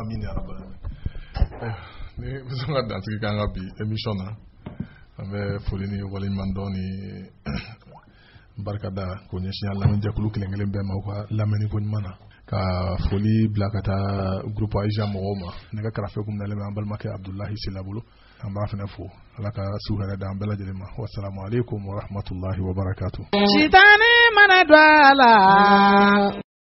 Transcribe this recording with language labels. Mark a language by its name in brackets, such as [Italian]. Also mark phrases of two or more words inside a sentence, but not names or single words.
[Arabic] آمين يا رب [Bambara] ni bɛ sɔn ka dansigi k'an ka bi émission na an bɛ foli ni waleɲuman dɔn ni barika da k'o ɲɛsin an lamɛnjɛkulu kelen kelen bɛɛ ma u ka lamɛnni ko ɲuman na ka foli bila ka taa groupe Aïja mɔgɔw ma ne ka karafe kun dalen bɛ an balimakɛ Abdulahi Sila bolo an b'a fana fo ala ka su hɛrɛ da an bɛɛ lajɛlen ma [Arabic] والسلام عليكم ورحمة الله وبركاته. [Bambara] Sitani mana don a la